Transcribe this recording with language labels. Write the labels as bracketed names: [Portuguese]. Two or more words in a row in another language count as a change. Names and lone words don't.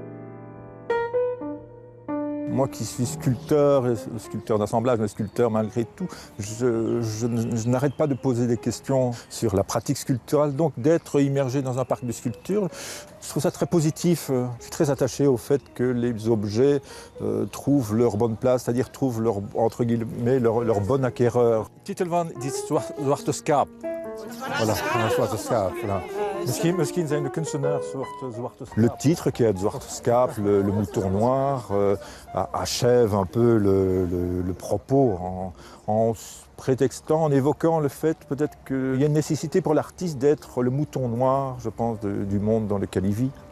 [French] Moi qui suis sculpteur d'assemblage, mais sculpteur malgré tout, je n'arrête pas de poser des questions sur la pratique sculpturale, donc d'être immergé dans un parc de sculpture, je trouve ça très positif. Je suis très attaché au fait que les objets trouvent leur bonne place, c'est-à-dire trouvent leur, entre guillemets, leur bon acquéreur. [Dutch] Titel van dit Zwarte Schaap. [French] Voilà, Zwarte Schaap. [Dutch] Misschien zijn de kunstenaars Zwarte Schaap. [French] Le titre qui est Zwarte Schaap, le mouton noir, achève un peu le propos en prétextant, en évoquant le fait peut-être qu'il y a une nécessité pour l'artiste d'être le mouton noir, je pense, du monde dans lequel il vit.